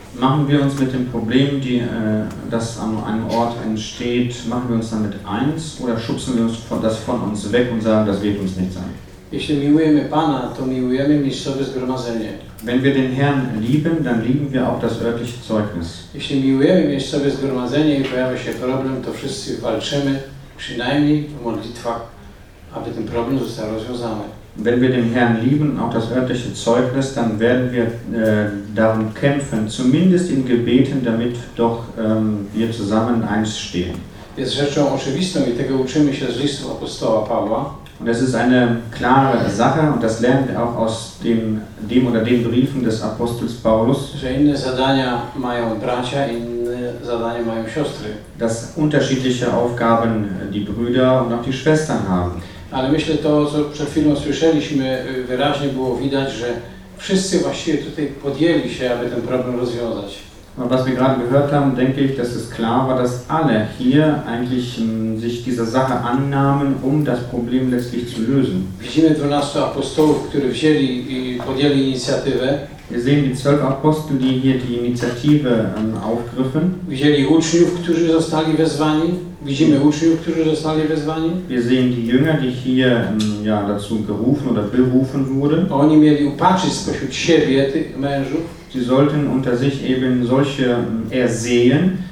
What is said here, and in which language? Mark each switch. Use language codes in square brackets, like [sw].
[de] Machen wir uns mit dem Problem, die, das an einem Ort entsteht, machen wir uns damit eins oder schubsen wir uns von, das von uns weg und sagen, das wird uns nichts sein? [pl] Jeśli miłujemy Pana, to miłujemy miejscowe zgromadzenie. [de] Wenn wir den Herrn lieben, dann lieben wir auch das örtliche Zeugnis. [pl] Jeśli miłujemy miejscowe zgromadzenie i pojawia się problem, to wszyscy walczymy, przynajmniej w modlitwach, aby ten problem został rozwiązany. [de] Wenn wir den Herrn lieben und auch das örtliche Zeugnis, dann werden wir darum kämpfen, zumindest in Gebeten, damit doch wir zusammen eins stehen. [pl] Jest rzeczą oczywistą i tego uczymy się z listu apostoła Pawła. [de] Und das ist eine klare Sache und das lernen wir auch aus dem oder den Briefen des Apostels Paulus. [pl] Że inne zadania mają bracia, inne zadania mają siostry. [de] Dass unterschiedliche Aufgaben die Brüder und auch die Schwestern haben. [pl] Ale myślę, to co przed chwilą słyszeliśmy, wyraźnie było widać, że wszyscy właściwie tutaj podjęli się, aby ten problem rozwiązać. [de] Und was wir gerade gehört haben, denke ich, dass es klar war, dass alle hier eigentlich sich dieser Sache annahmen, um das Problem letztlich zu lösen. [pl] Widzimy 12 apostołów, którzy wzięli i podjęli inicjatywę. [de] Wir sehen die 12 Apostel, die hier die Initiative aufgriffen. [pl] Widzieli uczniów, którzy zostali wezwani. Widzimy uczniów, którzy zostali wezwani. [de] Wir sehen die Jünger, die hier ja, dazu gerufen oder berufen wurden. [pl] Oni mieli upatrzyć spośród siebie tych mężów. [de] Sie sollten unter sich eben solche ersehen.